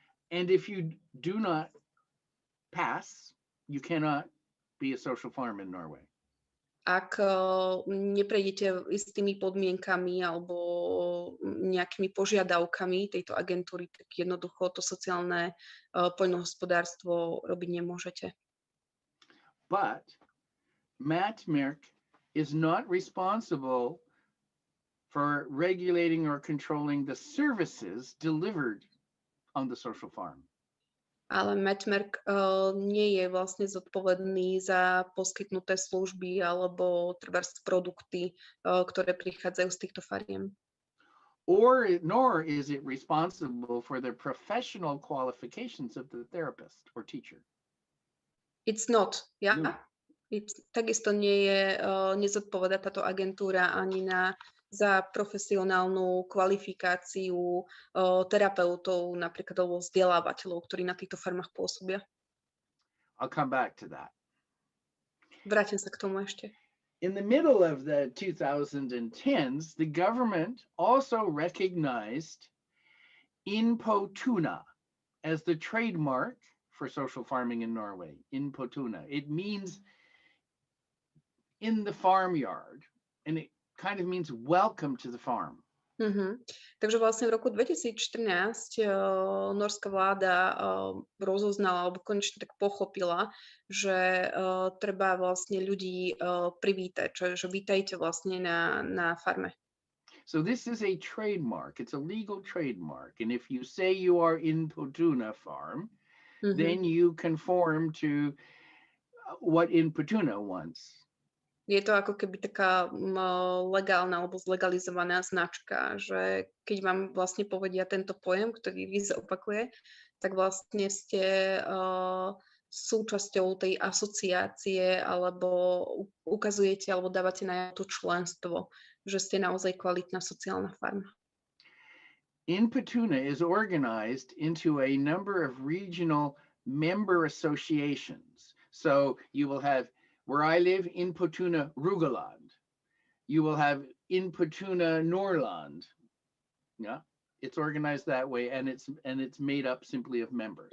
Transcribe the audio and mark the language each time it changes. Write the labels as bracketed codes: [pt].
[en] And if you do not pass, you cannot be a social farm in Norway. [sk] Ak neprejdete istými podmienkami alebo nejakými požiadavkami tejto agentúry, tak jednoducho to sociálne poľnohospodárstvo robiť nemôžete. [en] But Matmerk is not responsible for regulating or controlling the services delivered on the social farm. [sk] Ale Matmerk nie je vlastne zodpovedný za poskytnuté služby alebo trebárs produkty, ktoré prichádzajú z týchto fariem. [en] Nor is it responsible for the professional qualifications of the therapist or teacher. It's not, yeah? No. [sk] Takisto nezodpovedá táto agentúra ani za profesionálnu kvalifikáciu terapeutov, napríklad alebo vzdelávateľov, ktorí na týchto farmách pôsobia. [en] I'll come back to that. [sk] Vrátim sa k tomu ešte. [en] In the middle of the 2010s, the government also recognized Inpotuna as the trademark for social farming in Norway. Inpotuna. It means in the farmyard, and it kind of means welcome to the farm. [sk] Takže vlastne v roku 2014 norská vláda rozoznala alebo konečne tak pochopila, že treba vlastne ľudí privítať, že vítajte vlastne na farme. [en] So this is a trademark. It's a legal trademark. And if you say you are in Potuna farm, then you conform to what Inpotuna wants. [sk] Je to ako keby taká legálna alebo zlegalizovaná značka, že keď vám vlastne povedia tento pojem, ktorý Rhys opakuje, tak vlastne ste súčasťou tej asociácie alebo ukazujete alebo dávate na to členstvo, že ste naozaj kvalitná sociálna farma. [en] Inpotuna is organized into a number of regional member associations. So you will have, where I live, Inpotuna Rogaland. You will have Inpotuna Norrland. Yeah, it's organized that way, and it's made up simply of members.